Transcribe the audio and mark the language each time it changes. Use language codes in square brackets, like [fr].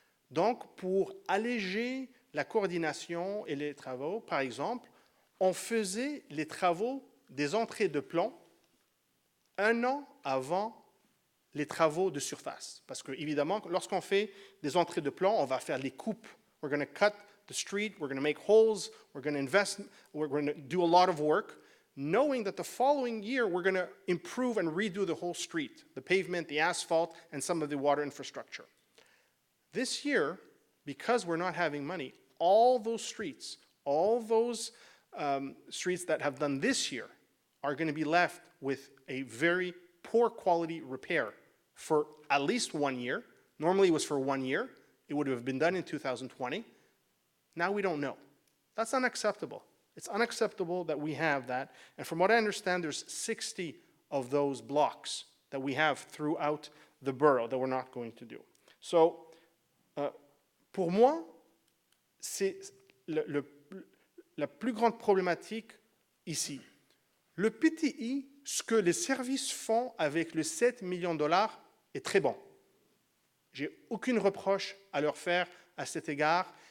[fr] Donc, pour alléger la coordination et les travaux, par exemple, on faisait les travaux des entrées de plomb 1 an avant les travaux de surface. Parce que, évidemment, lorsqu'on fait des entrées de plomb, on va faire les coupes. [en] We're going to cut the street, we're going to make holes, we're going to invest, we're going to do a lot of work. knowing that the following year we're going to improve and redo the whole street, the pavement, the asphalt, and some of the water infrastructure. This year, because we're not having money, all those streets, all those streets that have done this year are going to be left with a very poor quality repair for at least 1 year. Normally it was for 1 year. It would have been done in 2020. Now we don't know. That's unacceptable. It's unacceptable that we have that. And from what I understand, there's 60 of those blocks that we have throughout the borough that we're not going to do. [fr] So, pour moi, c'est la plus grande problématique ici. Le PTI, ce que les services font avec les 7 millions de dollars est très bon. J'ai aucune reproche à leur faire à cet égard.